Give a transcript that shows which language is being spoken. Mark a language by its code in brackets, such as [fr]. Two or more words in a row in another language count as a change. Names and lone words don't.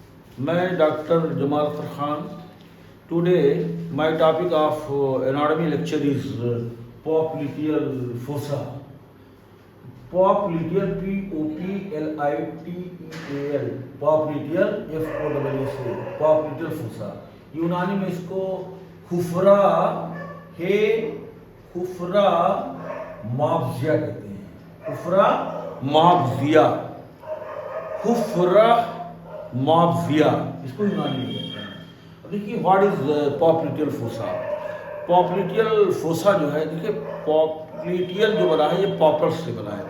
[hi] मैं डॉक्टर जमाल अख्तर खान. [en] टुडे my topic of anatomy lecture is popliteal fossa. Popliteal, P-O-P-L-I-T-E-A-L, popliteal, F-O-S-S-A, popliteal fossa. [hi] यूनानी में इसको हुफरा हे हुफरा माब्जिया कहते हैं. हुफरा माब्जिया, हुफरा माब्जिया, इसको यूनानी में कहते हैं. देखिए [en] what is popliteal fossa. popliteal fossa [hi] जो है, देखिए पॉप्लिटियल जो बना है ये पॉपल्स से बना है.